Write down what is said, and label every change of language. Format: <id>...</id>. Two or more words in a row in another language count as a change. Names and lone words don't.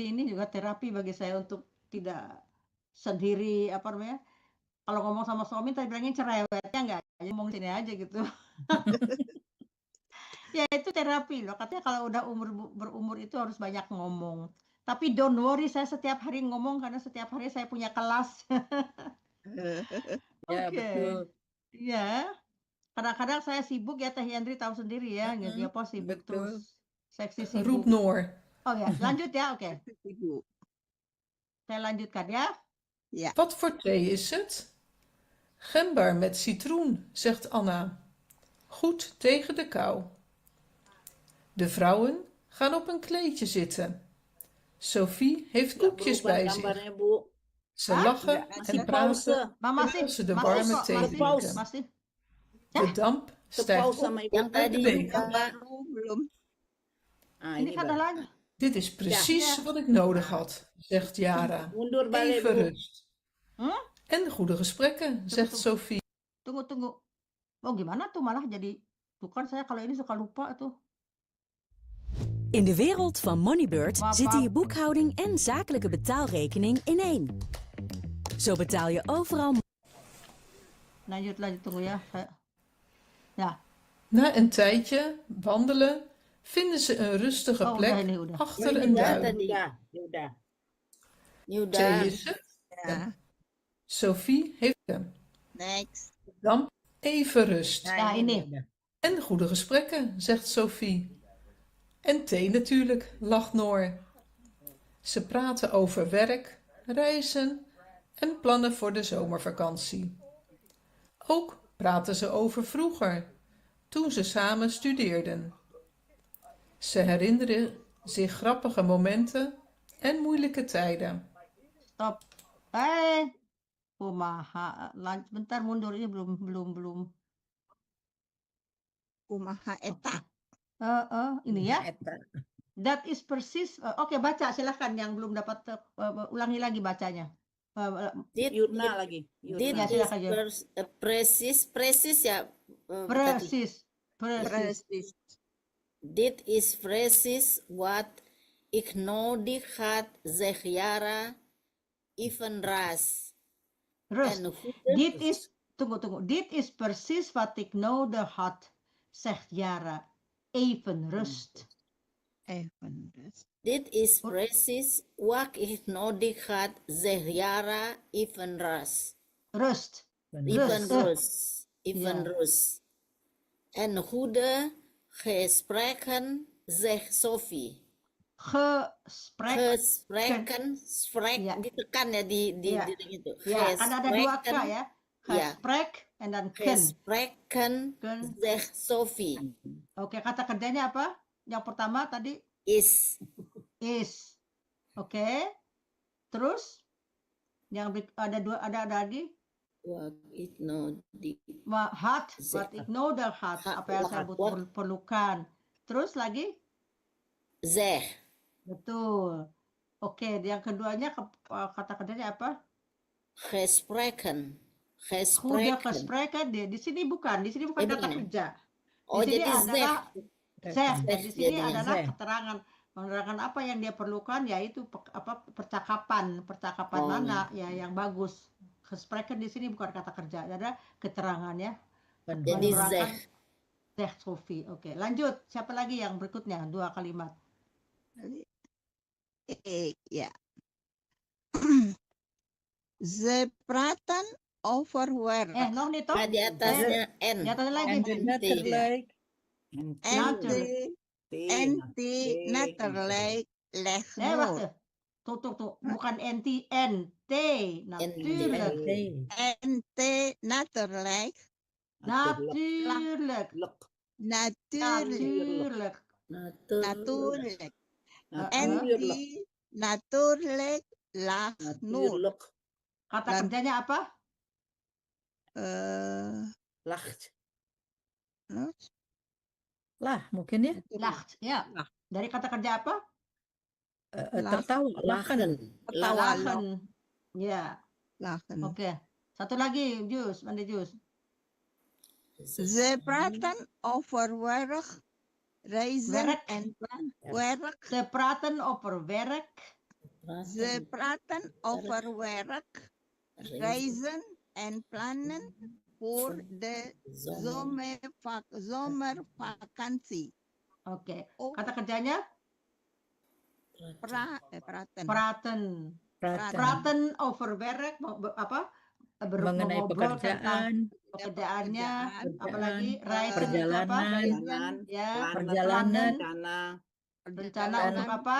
<id>Jadi ini juga terapi bagi saya untuk tidak sendiri kalau ngomong sama suami tadi bilangnya cerewetnya enggak, ngomong sini aja gitu. Ya itu terapi loh. Katanya kalau udah berumur itu harus banyak ngomong. Tapi</id> <en>don't worry,</en> <id>saya setiap hari ngomong karena setiap hari saya punya kelas. Ya, Oke. betul. Ya. Kadang-kadang saya sibuk ya, Teh Yandri tahu sendiri ya. Jadi apa sibuk betul. terus. Seksi sibuk.</id> <nl>Roep Noor.</nl> <id>Oh ya, lanjut ya. Oke. Ibu. Saya lanjutkan ya.</id> <nl>Wat voor thee is het? Gember met citroen, zegt Anna. Goed tegen de kou. De vrouwen gaan op een kleedje zitten. Sophie heeft koekjes bij zich.</nl> <id>Gambarnya, Bu.</id> <nl>Ze lachen en praten terwijl ze de warme thee drinken.</nl> <id>Masih.</id> <nl>De damp stijgt</nl> <id>Sepauze</id> <nl>op</nl> <id>sama Ibu. Yang tadi</id> <nl>de beker.</nl> <id>Pak. Belum. Ini kan ada lagi.</id> <nl>Dit is precies wat ik nodig had, zegt Yara.</nl> <id>Mundur balik,</id> <nl>Even</nl> <id>Bu.</id> <nl>rust. En goede gesprekken, zegt Sophie.</nl> <id>Tunggu. Oh gimana tuh malah jadi. Tuh kan saya kalau ini suka lupa tuh.</id> <nl>In de wereld van Moneybird Papa. zitten je boekhouding en zakelijke betaalrekening in één. Zo betaal je overal.</nl> <id>Lanjut tunggu ya.</id> <nl>Ja. Na een tijdje wandelen vinden ze een rustige</nl> <id>Oh,</id> <nl>plek</nl> <id>udah.</id> <nl>achter</nl> <id>Ini</id> <nl>een</nl> <id>udah</id> <nl>duin.</nl> <id>tadi. Ya udah. Ini udah.</id> <nl>Thee is het.</nl> <id>Ya.</id> <nl>Sophie heeft hem.</nl> <en>Next.</en> <nl>Damp even rust.</nl> <id>Nah, ini.</id> <nl>En goede gesprekken, zegt Sophie. En thee natuurlijk, lacht Noor. Ze praten over werk, reizen en plannen voor de zomervakantie. Ook praten ze over vroeger, toen ze samen studeerden. Ze herinneren zich grappige momenten en moeilijke tijden.</nl> <en>Stop.</en> <su>Kumaha.</su> <id>Bentar mundur ini belum.</id> <su>Kumaha eta.</su> <id>Ini ya.</id> <en>That is persis.</en> <id>Oke, baca silahkan yang belum dapat ulangi lagi bacanya. Yurna lagi.</id> <en>Did</en> <id>Ya, Yurna. silakan, Jun. precies ya tadi.</id> <nl>Precies. Dit is precies wat ik nodig had, zeg Yara even ras. Rust. En hoe Dit is, tunggu. Dit is precies wat ik nodig had, zegt Yara. Even rust. Even rust. dit is precies wat ik nodig had, zeg Yara even ras. Rust. Even Rust. rust. Even Ja. rust. En goede gesprekken, zegt Sophie. Gesprekken, Ja.</nl> <id>ditekan ya di</id> <nl>Ja.</nl> <id>itu. Ya, kan ada dua K ya. Ya.</id> <nl>Gesprek en dan ken. Gesprekken, Ken. zegt Sophie.</nl> <id>Oke, kata kerjanya apa? Yang pertama tadi</id> <nl>Is is.</nl> <id>Oke. Terus yang ada dua, ada lagi.</id> <nl>wat ik nodig. Had, wat ik nodig had. Had,</nl> <id>Apa yang saya</id> <en>what?</en> <id>perlukan. Terus lagi?</id> <nl>Zeg.</nl> <id>Betul. Oke, yang keduanya kata kerjanya apa?</id> <nl>Gesprekken. Goede gesprekken.</nl> <id>Di sini bukan Ini kata bukan ya? kerja. Oh, Di sini jadi adalah zeh. Dan di sini jadinya adalah</id> <nl>zeh.</nl> <id>keterangan menerangkan apa yang dia perlukan, yaitu percakapan Oh, mana ya yang bagus. Gesprekken di sini bukan kata kerja, ada keterangan ya. Jadi Menerangkan</id> <nl>zeg. zeh Sophie.</nl> <id>Oke, lanjut. Siapa lagi yang berikutnya? Dua kalimat.</id> <nl>Ja. Ze praten over werk. Nog niet toch?</nl> <id>Nah, di atasnya N. Di atasnya lagi.</id> <nl>En de letterlijk. En die natuurlijk legt Wacht nood. even.</nl> <id>Tuh. Bukan NT.</id> <nl>Natuurlijk. En natuurlijk. Natuurlijk. Natuurlijk. Natuurlijk. En die natuurlijk legt nood. Natuurlijk.</nl> <id>Kata kerjanya apa?</id> <nl>Lacht.</nl> <id>Lah, mungkin ya. Lacht. Ya. Dari kata kerja apa? Tertawa.</id> <nl>Lachen. Lachen. Ya. Lachen.</nl> <id>Oke. Satu lagi, Jus. Mandi Jus.</id> <nl>Ze praten over werk, reizen Werk. en plan. Werk. Ze praten over werk. Ze praten over werk, reizen en plannen voor de zomervakantie.</nl> <id>Oke. Kata kerjanya?</id> <nl>Praten. Praten. Praten. Praten over werk.</nl> <id>Mengenai mengobrol tentang pekerjaan, pekerjaannya. Apalagi reisen. perjalanan, Ya. perjalanan, Rencana untuk apa?</id>